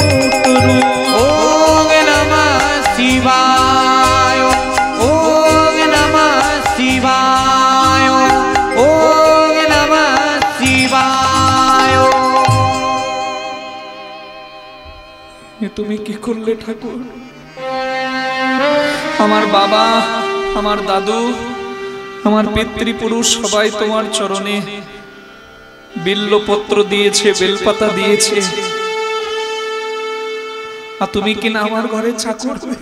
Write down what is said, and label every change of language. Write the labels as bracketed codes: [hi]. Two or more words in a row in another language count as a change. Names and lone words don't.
[sa] ओम नमः शिवाय ओम नमः शिवाय ओम नमः शिवाय [bn] ये তুমি কি করলে ঠাকুর আমার বাবা আমার দাদু আমার পিতৃপুরুষ সবাই তোমার চরণে বিল্লপত্র দিয়েছে বেলপাতা দিয়েছে আর তুমি কিনা আমার ঘরে চাকর